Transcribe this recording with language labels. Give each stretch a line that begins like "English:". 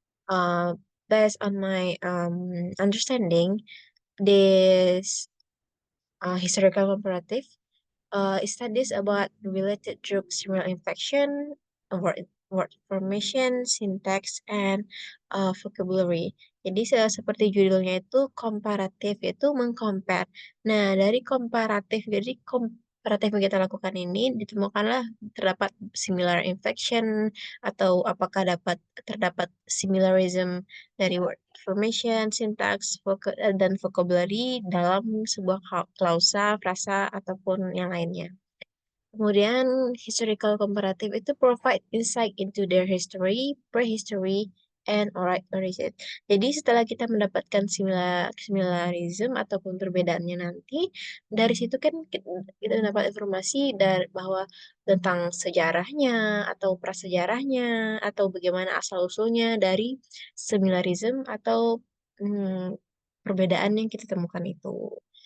English: Uh, Based on my understanding, this historical comparative studies about related group serial infection, word formation, syntax, and vocabulary.
Indonesian: Jadi seperti judulnya itu komparatif, itu mengcompare. Nah, dari komparatif, jadi komparatif yang kita lakukan ini ditemukanlah terdapat similar infection atau apakah terdapat similarism dari word formation, syntax, dan vocabulary dalam sebuah klausa, frasa, ataupun yang lainnya.
English: Kemudian, historical comparative itu provide insight into their history, prehistory, and origin.
Indonesian: Jadi setelah kita mendapatkan similarism ataupun perbedaannya nanti, dari situ kan kita dapat informasi dari bahwa tentang sejarahnya atau prasejarahnya atau bagaimana asal-usulnya dari similarism atau hmm, perbedaan yang kita temukan itu.